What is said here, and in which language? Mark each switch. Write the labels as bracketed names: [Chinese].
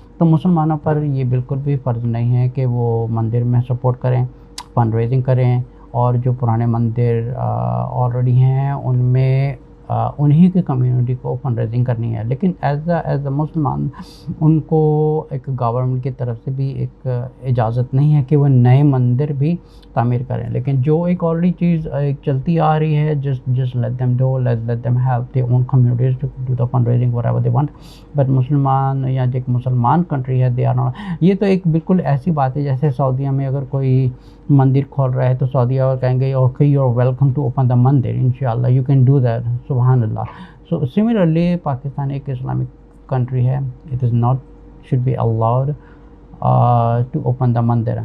[Urdu] تو مسلمانوں پر یہ بالکل بھی فرض نہیں ہے کہ وہ مندر میں سپورٹ کریں, فنڈ ریزنگ کریں, اور جو پرانے مندر آلریڈی ہیں ان میں انہی کی کمیونٹی کو فنڈ ریزنگ کرنی ہے. لیکن ایز اے مسلمان ان کو ایک گورنمنٹ کی طرف سے بھی ایک اجازت نہیں ہے کہ وہ نئے مندر بھی تعمیر کریں. لیکن جو ایک آلریڈی چیز ایک چلتی آ رہی ہے, [English] just let them do, let them help their own communities to do the fundraising whatever they want. [Urdu] But مسلمان یا جو ایک مسلمان کنٹری ہے, [English] they are not. [Urdu] یہ تو ایک بالکل ایسی بات ہے جیسے سعودیہ میں اگر کوئی مندر کھول رہا ہے تو سعودیہ اور کہیں گے [English] okay you are welcome to open the mandir, انشاءاللہ you can do that, [Urdu] سبحان اللہ. [English] So similarly Pakistan ایک Islamic country ہے, it is not should be allowed to open the mandir.